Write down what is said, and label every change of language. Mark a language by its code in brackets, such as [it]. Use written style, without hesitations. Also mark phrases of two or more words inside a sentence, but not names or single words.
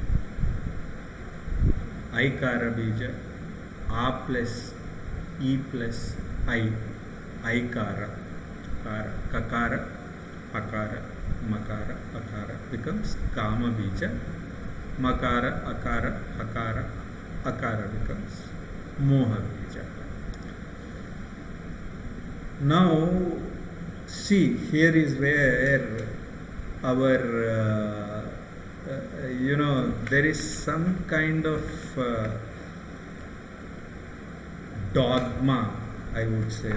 [sa] Aikara Bija, [en] A plus E plus I, [sa] Aikara, Kakara, Akara, Makara, Akara becomes Kama Bija, Makara, Akara, Akara, Akara becomes Moha Bija. [en] Now, see, here is where our, there is some kind of dogma, I would say.